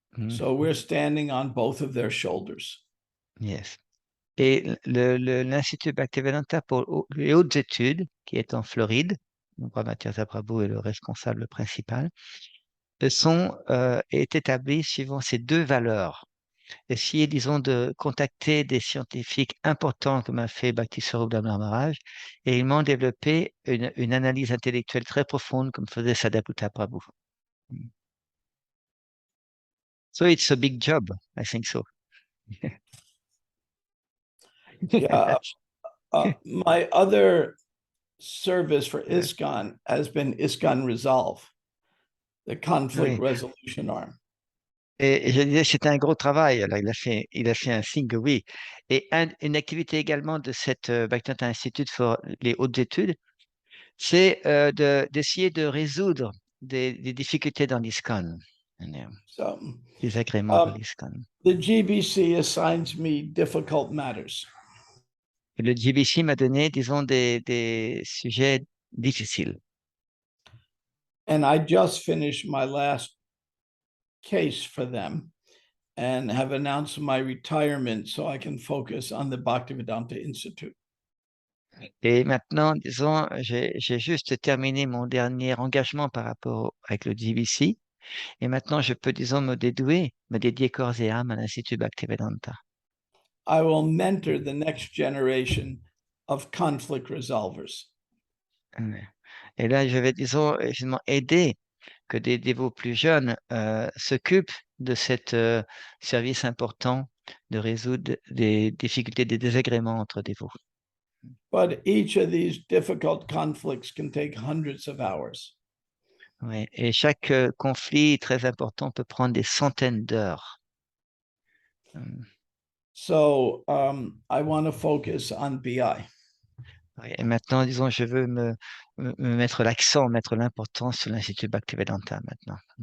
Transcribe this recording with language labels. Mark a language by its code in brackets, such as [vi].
[en] So we're standing on both of their shoulders. Yes. [fr] Et l'Institut Bhaktivedanta pour les hautes études, qui est en Floride, Brahmatirtha Prabhu est le responsable principal, est établi suivant ces 2 valeurs. Essayer, disons, de contacter des scientifiques importants comme a fait Bhaktisvarupa Damodara Maharaj, et ils m'ont développé une analyse intellectuelle très profonde comme faisait Sadaputa Prabhu. [en] So it's a big job, I think so. Yeah. My other service for ISKCON has been ISKCON Resolve, the conflict resolution arm. [fr] Et je disais, c'était un gros travail. Alors, il a fait un signe que oui. Et une activité également de cette Bhaktivedanta Institute pour les hautes études, c'est d'essayer de résoudre des difficultés dans l'ISKCON, des agréments dans l'ISKCON. [en] The GBC assigns me difficult matters. [fr] Et le GBC m'a donné, disons, des sujets difficiles. [en] And I just finished my last case for them and have announced my retirement so I can focus on the Bhaktivedanta Institute. [fr] Et maintenant, disons, j'ai juste terminé mon dernier engagement par rapport avec le GBC. Et maintenant, je peux, disons, me dédier corps et âme à l'Institut Bhaktivedanta. [en] I will mentor the next generation of conflict resolvers. [fr] Et là, je vais, disons, justement aider que des dévots plus jeunes s'occupent de cet service important de résoudre des difficultés, des désagréments entre dévots. [en] But each of these difficult conflicts can take hundreds of hours. Ouais. [fr] Et chaque conflit très important peut prendre des centaines d'heures. [en] So I want to focus on BI. [fr] Et maintenant, disons, je veux me mettre l'accent, mettre l'importance sur l'Institut Bhaktivedanta maintenant.